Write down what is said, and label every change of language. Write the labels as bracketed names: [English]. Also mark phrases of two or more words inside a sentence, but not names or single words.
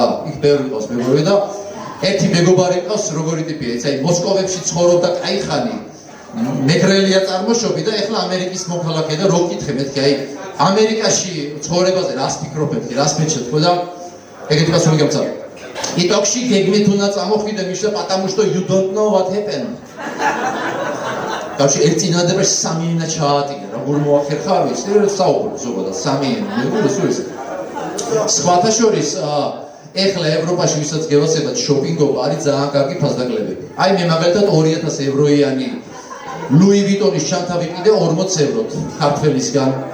[Georgian] იქ ბევრი ყავს მეგობრები და ერთი მეგობარი ყავს, როგორი ტიპია, აი მოსკოვებში ცხოვრობდა კაიხანი. მეგრელია წარმოშობი და ეხლა ამერიკის მოქალაქე და რო გკითხე მეთქი, აი ამერიკაში ცხოვრებაზე რას ფიქრობ მეთქი, რას მეჩნევ თქო და ეგეთი კაცი მიგამცა. იტოქში გეგმით უნდა წამოხვიდე მიშა, [Russian] потому что [English] you don't know what happened. [Georgian] Კაცი ერთი ნადებრში 3 ენა ჩაატირა, როგორ მოახერხა არ ვიცი, საუბრობ ზოგადად 3 ენა, მეგობრებო სულ ეს. სხვათა შორის ეხლა ევროპაში ვისაც გევასებათ შოპინგობა არის ძალიან კარგი ფასდაკლებები. აი მე მაგალითად 2000 ევროიანი Louis Vuitton-ის ჩანთა ვიყიდე 40 ევროთ ქართველისგან.